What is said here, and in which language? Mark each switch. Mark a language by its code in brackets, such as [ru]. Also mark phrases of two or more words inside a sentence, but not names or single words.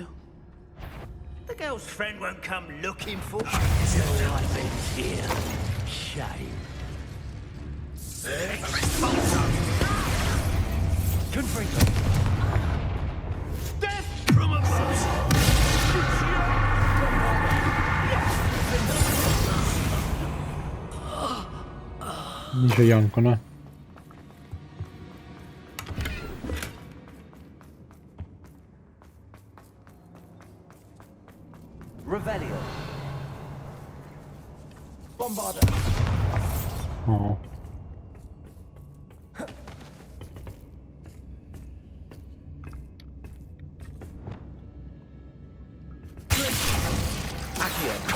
[en] The girl's friend won't come looking for you. Your life ends here. Shame. Confringo. Death from above. [nl] Niet zo janken, hè. [en] Revelio. Bombarda. Oh. Accio.